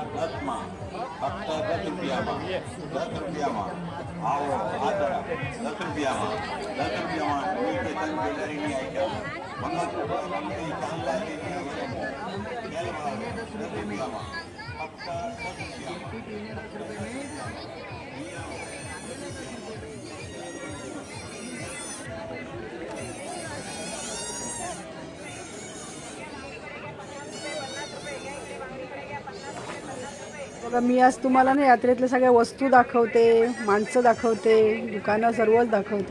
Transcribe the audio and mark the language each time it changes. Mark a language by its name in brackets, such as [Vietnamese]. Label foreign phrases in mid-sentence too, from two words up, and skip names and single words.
[Gujarati] 10 માં ફક્ત 10 રૂપિયામાં 10 રૂપિયામાં આવો આ તરફ 10 રૂપિયામાં 10 રૂપિયામાં ઇમિટેશન જ્વેલરીની આઇટમ મંગળસૂત્ર બંગડી ચાંદલા જેવી આઇટમો તેલમાં 10 રૂપિયામાં ફક્ત 10 [Marathi] बघा मी आज तुम्हाला ना यात्रेतल्या सगळ्या वस्तू दाखवते, माणसं दाखवते, दुकानं सर्वच दाखवते.